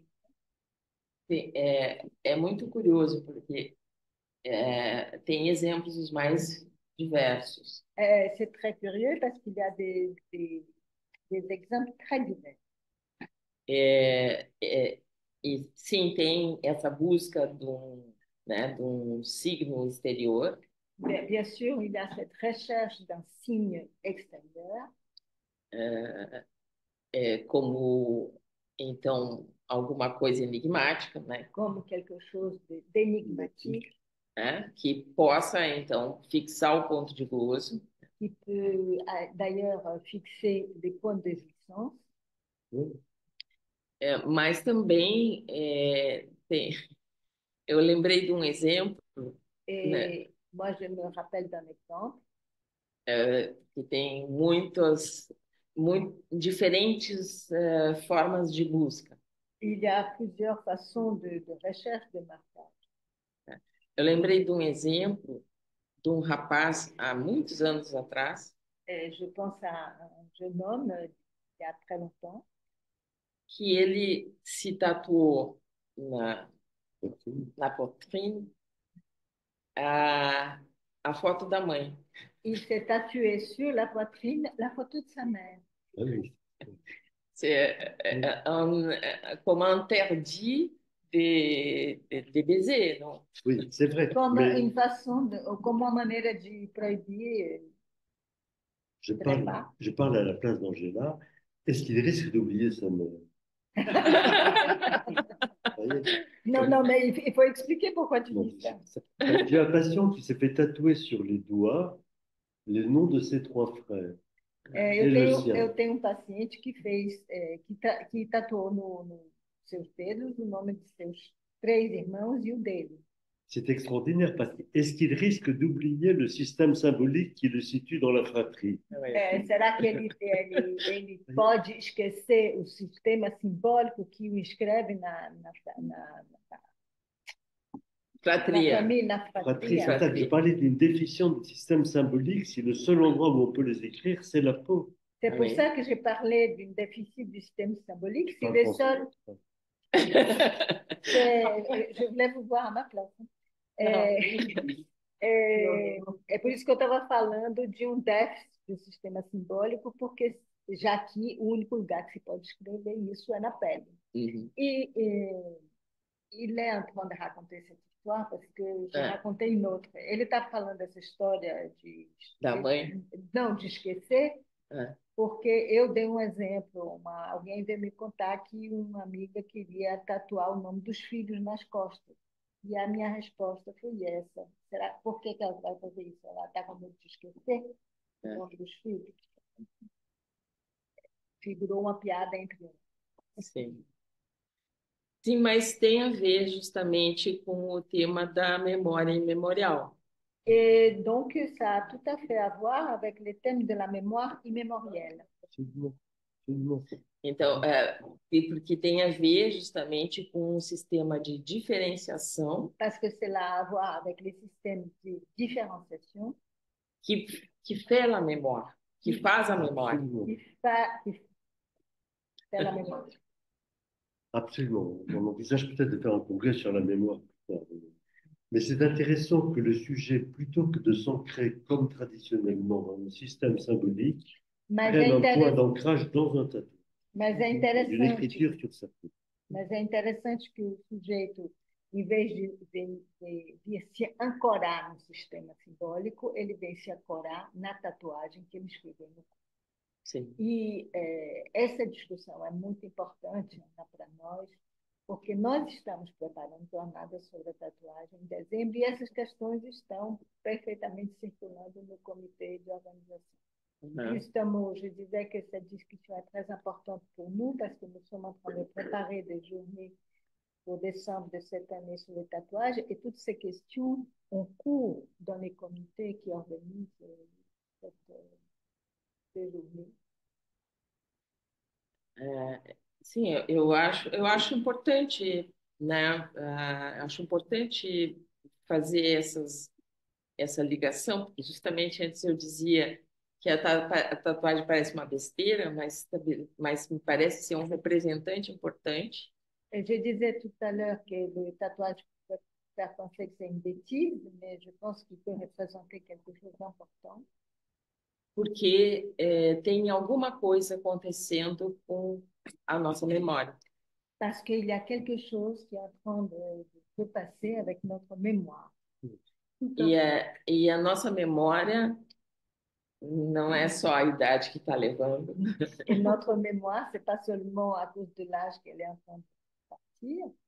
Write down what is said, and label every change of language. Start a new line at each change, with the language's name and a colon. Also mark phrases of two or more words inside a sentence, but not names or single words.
Portuguese: Sim, é muito curioso, porque tem exemplos os mais diversos.
French: C'est très curieux parce qu'il y a des exemples très divers.
Portuguese: É, é, e sim, tem essa busca né, de um signo exterior,
French: Bien sûr, il y a cette recherche d'un signe extérieur,
Portuguese: como então alguma coisa enigmática, né,
French: comme quelque chose d'énigmatique,
Portuguese: né, que possa então fixar o ponto de gozo,
French: qui peut d'ailleurs fixer des points de existence. Oui.
Portuguese: mas também eu lembrei de um exemplo, né,
French: Et moi, je me rappelle d'un exemple.
Portuguese: que tem diferentes formas de busca.
French: Il y a plusieurs façons de recherche de marquage.
Portuguese: Eu lembrei de um exemplo de um rapaz há muitos anos atrás
French: Et je pense à un jeune homme il y a très longtemps
Portuguese: que ele se tatuou na poitrine a, a foto da mãe.
French: il s'est tatoué sur la poitrine la photo de sa mère. Ah oui. Comme interdit de baiser, non? Oui, c'est vrai. Comme Mais une façon comme une manière de prohibir je le parle, trépas. je parle à la place d'Angela. Est-ce qu'il risque d'oublier sa mère? Vous voyez. Non, non, mais il faut expliquer pourquoi tu Non, dis ça. j'ai un patient qui s'est fait tatouer sur les doigts les noms de ses trois frères et le sien.
Portuguese: Eu tenho um paciente que fez, que tatuou nos seus dedos o nome de seus três irmãos e o dele.
French: C'est extraordinaire parce que est-ce qu'il risque d'oublier le système symbolique qui le situe dans la fratrie?
Portuguese: Será que ele pode esquecer o sistema simbólico que o inscreve na Fratria. família, na
French: Fratrie,
Portuguese: fratria?
French: c'est ça que je parlais d'une déficience du système symbolique si le seul endroit où on peut les écrire, c'est la peau. C'est pour Oui. ça que j'ai parlé d'une déficit du système symbolique. Je Si parle les français. seuls, je voulais vous voir à ma place.
Portuguese: É por isso que eu estava falando de um déficit do sistema simbólico, porque já que o único lugar que se pode escrever isso é na pele. Uhum.
French: Il est en train de raconter cette histoire parce que je racontei une autre.
Portuguese: Ele está falando dessa história Da mãe? Não, de esquecer, É. porque eu dei um exemplo. Alguém veio me contar que uma amiga queria tatuar o nome dos filhos nas costas. E a minha resposta foi essa. Por que ela vai fazer isso? Ela está com medo de esquecer o nome dos filhos? Figurou uma piada entre eles. Sim. Sim, mas tem a ver justamente com o tema da memória imemorial.
French: Et donc, ça a tout à fait à voir avec le thème de la mémoire immémorielle. Absolument. Absolument.
Portuguese: Então, porque tem a ver justamente com um sistema de diferenciação
French: Parce que cela a à voir avec les systèmes de différenciation
Portuguese: que fait a memória, que faz a memória.
French: Absolument. qui fait la mémoire. Absolument. On envisage peut-être de faire un congrès sur la mémoire plus tard. Mais c'est intéressant que le sujet, plutôt que de s'ancrer comme traditionnellement dans le système symbolique,
Portuguese: Mas
French: prenne
Portuguese: é,
French: un point
Portuguese: interess...
French: d'ancrage dans un tatouage,
Portuguese: Mas é
French: une
Portuguese: interessante.
French: écriture sur sa peau.
Portuguese: Mas é interessante que o sujeito, em vez de se ancorar no sistema simbólico, ele vem se ancorar na tatuagem que ele escreveu no corpo. Sim. E essa discussão é muito importante para nós, porque nós estamos preparando jornada sobre a tatuagem em dezembro e essas questões estão perfeitamente circulando no comitê de organização.
French: Justement, je disais que cette discussion est très importante pour nous parce que nous sommes en train de préparer des journées pour décembre de cette année sur le tatouage et toutes ces questions ont cours dans les comités qui organisent cette, ces journées.
Portuguese: Sim, eu acho importante, né? Acho importante fazer essa ligação, porque justamente antes eu dizia que a tatuagem parece uma besteira, mas me parece ser um representante importante.
French: Et je disais tout à l'heure que le tatouage peut faire penser que c'est une bêtise, mais je pense qu'il peut représenter quelque chose d'important.
Portuguese: Porque tem alguma coisa acontecendo com a nossa memória.
French: Parce qu'il y a quelque chose qui est en train de se passer avec notre mémoire.
Portuguese: E a nossa memória não é só a idade que está levando.
French: Et notre mémoire, c'est pas seulement à cause de l'âge qu'elle est en train de partir.